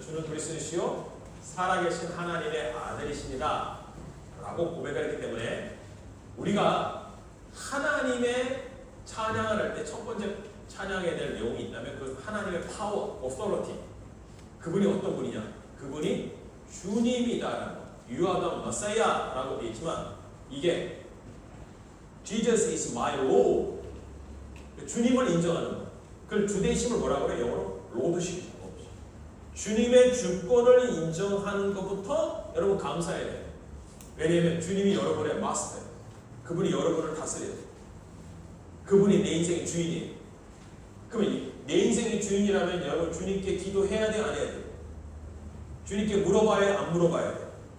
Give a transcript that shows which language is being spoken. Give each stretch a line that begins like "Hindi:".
Korean: 주는 그리스도시요 살아계신 하나님의 아들이십니다. 라고 고백을 했기 때문에 우리가 하나님의 찬양을 할 때 첫 번째 찬양해야 될 내용이 있다면 그 하나님의 파워, authority. 그분이 어떤 분이냐? 그분이 주님이다라는 거.
English: You are the Messiah
Korean: 라고 되어 있지만 이게
English: Jesus is my Lord.
Korean: 주님을 인정하는 거. 그걸 주대심을 뭐라고 그래? 영어로 로드십. 주님의 주권을 인정하는 것부터 여러분 감사해야 돼요. 왜냐하면 주님이 여러분의 마스터예요. 그분이 여러분을 다스려요. 그분이 내 인생의 주인이에요. 그러면 내 인생의 주인이라면 여러분 주님께 기도해야 돼요? 안 해야 돼요? 주님께 물어봐야 돼요? 안 물어봐야 돼요?